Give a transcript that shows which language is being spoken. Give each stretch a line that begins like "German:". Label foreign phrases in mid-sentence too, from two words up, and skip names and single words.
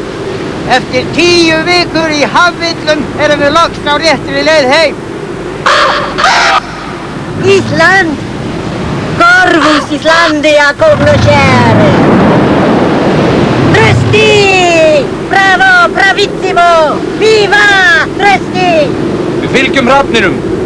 Icelandic: Eftir 10 vikur í hafvillum erum við loks á réttri leið heim. Island!
Latin: Corvus Islandia cognoscere!
Icelandic: Trösti!
Italian: Bravo, bravissimo! Viva!
Icelandic: Trösti! Við fylgjum hrafninum.